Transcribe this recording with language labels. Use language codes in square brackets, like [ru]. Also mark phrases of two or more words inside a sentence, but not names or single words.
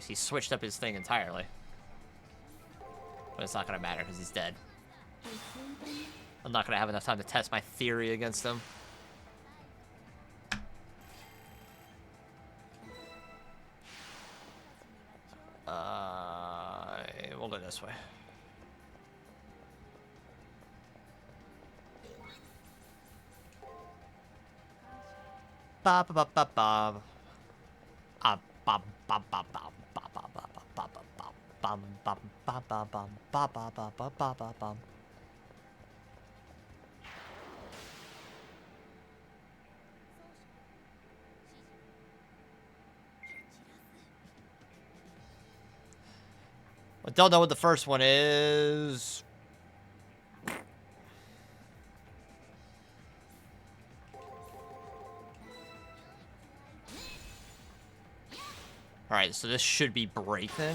[en] He switched up his thing entirely. But it's not going to matter because he's dead. I'm not going to have enough time to test my theory against him. We'll go this way. Ba ba ba ba ba. Ah ba ba ba ba ba ba ba ba ba ba bum bum ba ba bum ba ba ba ba ba ba bum. I don't know what the first one is. Alright, so this should be break then.